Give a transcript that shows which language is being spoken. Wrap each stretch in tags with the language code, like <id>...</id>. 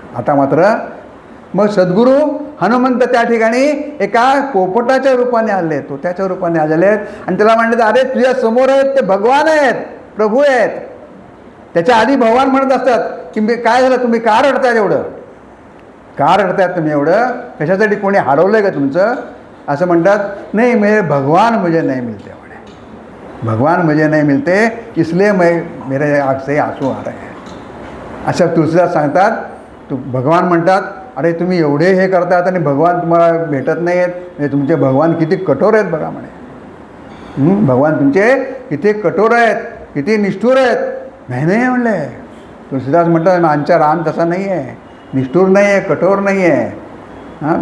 <mr>आता मात्र मग सद्गुरू हनुमंत त्या ठिकाणी एका पोपटाच्या रूपाने आले, तो त्याच्या रूपाने आलेले आहेत आणि त्याला म्हणतात, अरे तुझ्या समोर आहेत ते भगवान आहेत, प्रभू आहेत. त्याच्या आधी भगवान म्हणत असतात की काय झालं, तुम्ही का रडताय एवढं, का रडतायत तुम्ही एवढं, कशासाठी कोणी हरवलं का तुमचं. असं म्हणतात, नाही</mr> <hi>मेरे भगवान मुझे नहीं मिलते म्हणे, भगवान मुझे नहीं मिलते इसलिए मेरे आँख से आंसू आ रहे हैं.</hi> <mr>अशा तुलसीदास सांगतात. भगवान म्हणतात, अरे तुम्ही एवढे हे करतात आणि भगवान तुम्हाला भेटत नाही आहेत, म्हणजे तुमचे भगवान किती कठोर आहेत बघा म्हणे. भगवान तुमचे किती कठोर आहेत, किती निष्ठुर आहेत. नाही म्हणले. तुलसीदास म्हणतात, आमचा राम तसा नाही आहे, निष्ठुर नाही आहे, कठोर नाही आहे.</mr>